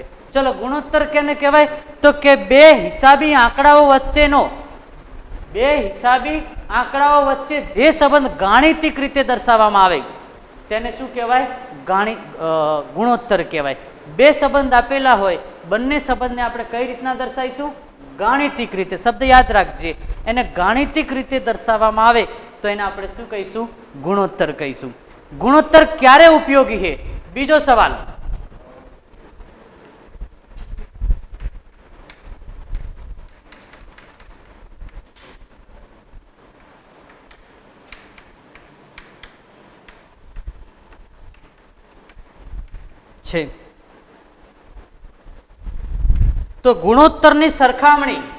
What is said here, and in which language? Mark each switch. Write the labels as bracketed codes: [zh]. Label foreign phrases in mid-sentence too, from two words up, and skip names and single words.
[gu] ચલો ગુણોત્તર કેને કહેવાય? તો કે 2 હિસાબી આંકડાઓ વચ્ચેનો, 2 હિસાબી આંકડાઓ વચ્ચે જે સંબંધ ગાણિતિક રીતે દર્શાવવામાં આવે તેને શું કહેવાય? ગુણોત્તર કહેવાય। 2 સંબંધ આપેલા હોય, બંને સંબંધને આપણે કઈ રીતના દર્શાવીશું? ગાણિતિક રીતે। શબ્દ યાદ રાખજે, એને ગાણિતિક રીતે દર્શાવવામાં આવે તો એને આપણે શું કહીશું? ગુણોત્તર કહીશું। ગુણોત્તર ક્યારે ઉપયોગી है? બીજો સવાલ। છે તો ગુણોત્તરની સરખામણી